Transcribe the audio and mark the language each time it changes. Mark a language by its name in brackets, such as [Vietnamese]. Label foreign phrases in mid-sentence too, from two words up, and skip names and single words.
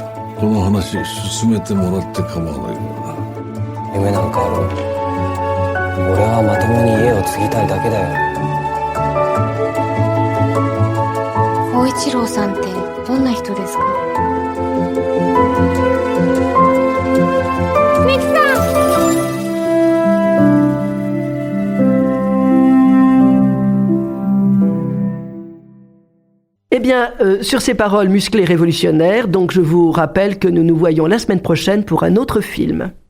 [Japanese] この話進めてもらって構わないかな。夢なんかある？俺はまともに家を継ぎたいだけだよ。光一郎さんってどんな人ですか？ミキさん！ [French] Eh bien, sur ces paroles musclées révolutionnaires, donc je vous rappelle que nous nous voyons la semaine prochaine pour un autre film.